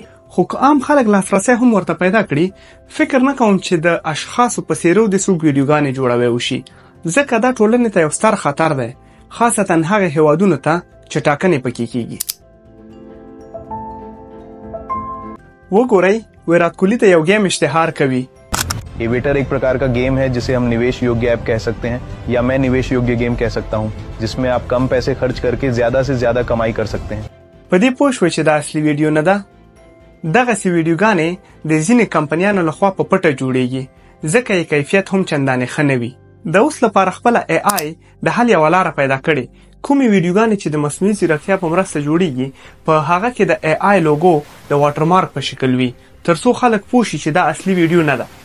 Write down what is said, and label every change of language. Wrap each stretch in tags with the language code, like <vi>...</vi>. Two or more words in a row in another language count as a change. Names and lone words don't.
<ps>خو که عام خلک لاسرسی هم ورته پیدا کړي، فکر نه کوم چې د اشخاصو په څیرو د څوک ویډیوګانې جوړوی وشي، ځکه دا ټولنې ته یو ستر خطر دی، خاصتا هغې هیوادونو ته چې ټاکنې پکې کیږي. وګورئ ویرات کوهلي ته یو ګیم اشتهار کوي.</ps> <hi>एवेटर एक प्रकार का गेम है जिसे हम निवेश योग्य ऐप कह सकते हैं, या मैं निवेश योग्य गेम कह सकता हूं, जिसमें आप कम पैसे खर्च करके ज्यादा से ज्यादा कमाई कर सकते हैं.</hi> <ps>په دې پوه شوې چې دا اصلي ویډیو نه ده. دغسې ویډیوګانې د ځینې کمپنیانو لخوا په پټه جوړیږي ځکه یې کیفیت هم چندانې ښه نه وي. د اوس لپاره خپله AI د حل یوه لاره پیدا کړې. کومې ویډیوګانې چې د مصنوعي ځیرکتیا په مرسته جوړیږي په هغه کې د AI لوګو د واټرمارک په شکل وي ترڅو خلک پوه شي چې دا اصلي ویډیو نه ده.</ps>